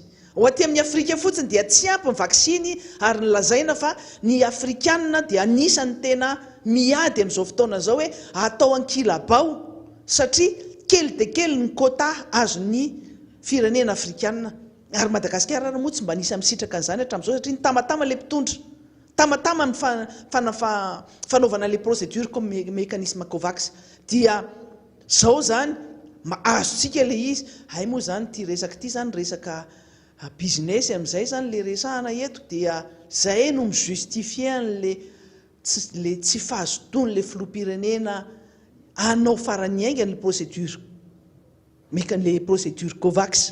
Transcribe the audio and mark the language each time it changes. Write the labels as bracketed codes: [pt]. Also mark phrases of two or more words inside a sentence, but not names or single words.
[mg] Ho aty amin'ny Afrika fotsiny dia tsy ampy ny vaksiny ary nolazaina fa ny Afrikanina dia anisany tena miady amin'izao fotoana zao hoe atao ankilabao satria kely dia kely ny quota azon'ny firenena Afrikanina. Ary Madagasikara moa tsy mba nisy misitraka an'izany hatramin'izao satria ny tamatama le mpitondra, tamatama ny fanaovana le [fr] procédure comme mécanisme COVAX [mg] dia zao zany azontsika le izy. Hay moa zany ty resaka ty zany resaka business amin'izay zany le resahana eto dia zay no mijustifie le tsy fahazotony le filoham-pirenena anao farany aingany le [fr] procédure COVAX.